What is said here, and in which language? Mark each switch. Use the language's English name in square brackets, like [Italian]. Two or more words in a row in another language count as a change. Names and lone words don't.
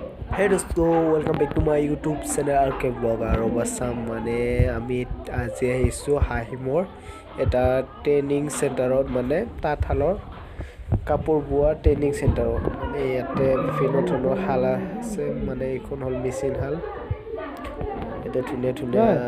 [Assamese] Hey दोस्तों [English] welcome back to my YouTube channel [Assamese] आर के ब्लॉग আৰু ASSAM মানে আমি আজি আহিছো হাহিমৰ এটা ট্ৰেইনিং চেণ্টাৰত মানে তাঁতশালৰ কাপোৰ বোৱা ট্ৰেইনিং চেণ্টাৰত মানে ইয়াতে বিভিন্ন ধৰণৰ শাল আছে মানে এইখন হল মেচিন শাল এটা ধুনীয়া ধুনীয়া